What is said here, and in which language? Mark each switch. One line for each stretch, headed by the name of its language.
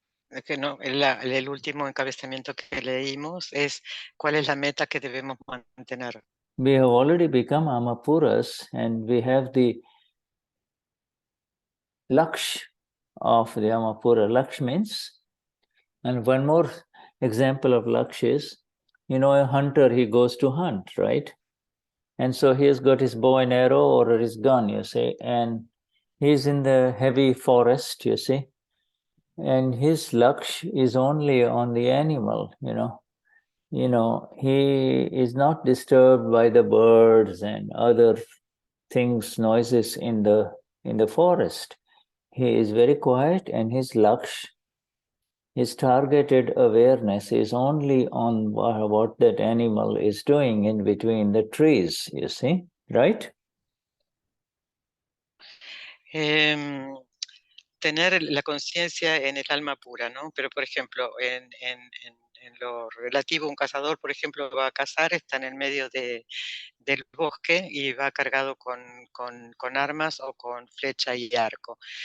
Spanish: El último encabezamiento que leímos es ¿cuál es la meta que debemos mantener?
English: We have already become Amapuras and we have the Laksh of the Amapura. Laksh means, and one more example of Laksh is, you know, a hunter, he goes to hunt, right? And so he has got his bow and arrow or his gun, you see, and he's in the heavy forest, you see, and his laksh is only on the animal, you know. You know, he is not disturbed by the birds and other things, noises in the forest. He is very quiet, and his laksh, his targeted awareness is only on what that animal is doing in between the trees, you see, right?
Spanish: Tener la conciencia en el alma pura, ¿no? Pero, por ejemplo, en lo relativo, un cazador, por ejemplo, va a cazar, está en el medio del bosque y va cargado con armas o con flecha y arco.